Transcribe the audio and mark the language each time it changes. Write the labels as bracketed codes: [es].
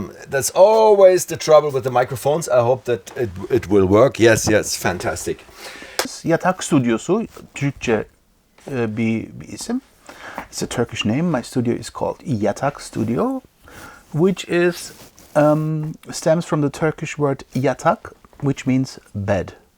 [en] That's always the trouble with the microphones. I hope that it will work. Yes, fantastic. [tr] Yatak Studio'su Türkçe bir isim. [en] It's a Turkish name. My studio is called Yatak Studio, which is stems from the Turkish word yatak, which means bed.